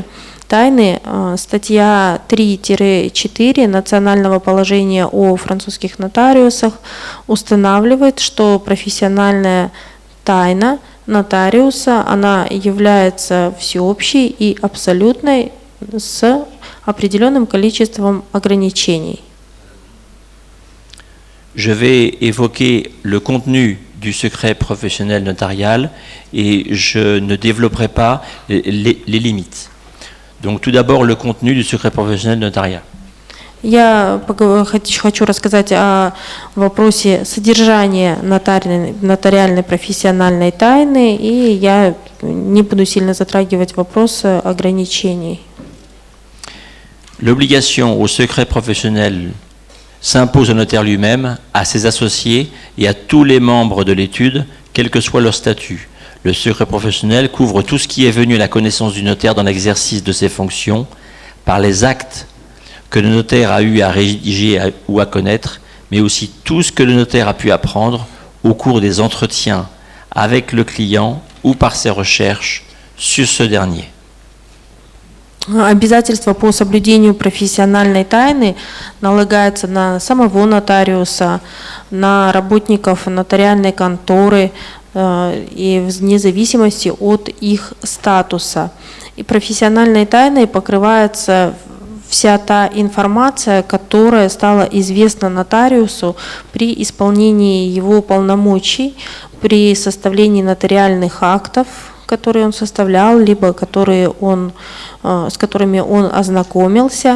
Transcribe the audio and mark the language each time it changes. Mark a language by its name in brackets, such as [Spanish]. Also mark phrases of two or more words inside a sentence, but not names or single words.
[Russian] Статья 3-4 Национального положения о французских нотариусах устанавливает, что профессиональная тайна нотариуса, она является всеобщей и абсолютной с определенным количеством ограничений. [French] Je vais évoquer le contenu du secret professionnel notarial et je ne développerai pas les limites. Donc tout d'abord le contenu du secret professionnel notarial. [Russian] Я хочу рассказать о вопросе содержания нотариальной профессиональной тайны, и я не буду сильно затрагивать вопрос ограничений. [French] L'obligation au secret professionnel s'impose au notaire lui-même, à ses associés et à tous les membres de l'étude, quel que soit leur statut. Le secret professionnel couvre tout ce qui est venu à la connaissance du notaire dans l'exercice de ses fonctions, par les actes que le notaire a eu à rédiger ou à connaître, mais aussi tout ce que le notaire a pu apprendre au cours des entretiens avec le client ou par ses recherches sur ce dernier. [Russian] Обязательство по соблюдению профессиональной тайны налагается на самого нотариуса, на работников нотариальной конторы и вне зависимости от их статуса. И профессиональной тайной покрывается вся та информация, которая стала известна нотариусу при исполнении его полномочий, при составлении нотариальных актов, которые он составлял, либо с которыми он ознакомился.